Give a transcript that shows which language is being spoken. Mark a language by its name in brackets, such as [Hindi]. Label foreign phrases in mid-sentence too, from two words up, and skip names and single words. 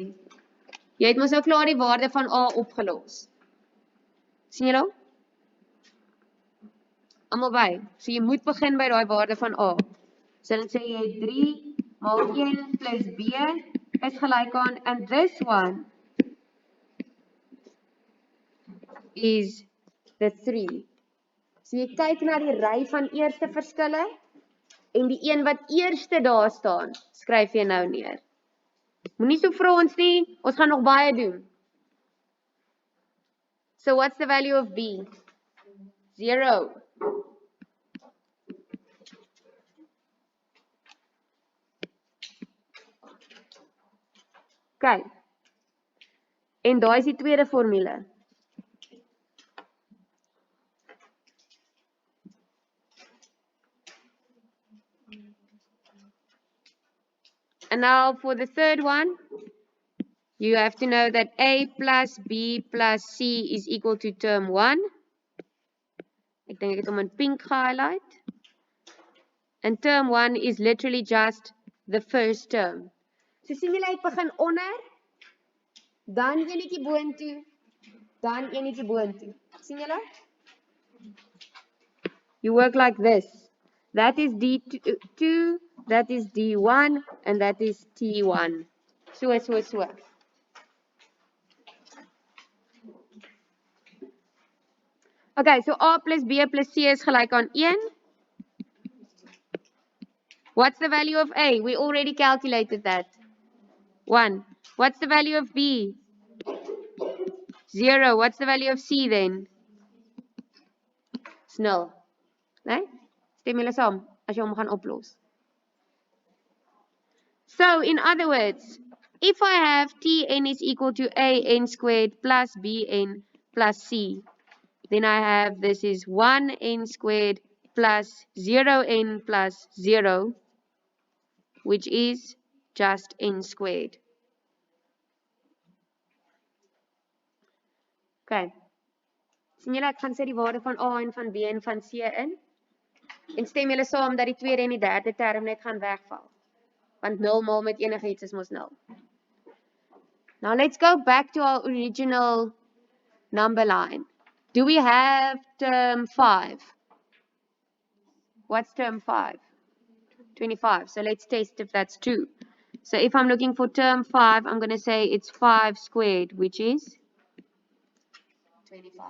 [Afrikaans] Jy het mos nou klaar die waarde van a opgelos. Sien julle? Almal by. So jy moet begin by daai waarde van a. So dan sê jy 3 maal 1 plus b is gelyk aan, [English] and this one is the 3. [Afrikaans] So jy kyk na die ry van eerste verskille en die een wat eerste daar staan, skryf jy nou neer. Moenie so vra ons nie, ons gaan nog baie doen. [English] So what's the value of b? 0. Okay. [Afrikaans] En daai is die tweede formule. [English] And now for the third one, you have to know that a plus b plus c is equal to term 1. [Afrikaans] Ek dink ek het hom in pink gehighlight. [English] And term 1 is literally just the first term. [Afrikaans] So sien julle ek begin onder, dan enetjie boontoe, dan enetjie boontoe. Sien julle? [English] You work like this. That is D2, that is D1, and that is T1. So. Okay, so A plus B plus C is [Afrikaans] gelyk aan [English] 1. What's the value of A? We already calculated that. 1. What's the value of B? 0. What's the value of C then? It's 0. [Afrikaans] Nee? Stem julle saam as jy hom gaan oplos. [English] So, in other words, if I have Tn is equal to An squared plus Bn plus C, then I have this is 1n squared plus 0n plus 0, which is just n squared. Okay. [Afrikaans] Sien julle, ek gaan sê die waarde van A en van B en van C in. En stem julle saam dat die tweede en die derde term net gaan wegval. Want 0 maal met enigiets is mos 0. [English] Now let's go back to our original number line. Do we have term 5? What's term 5? 25. So let's test if that's true. So if I'm looking for term 5, I'm going to say it's 5 squared, which is 25.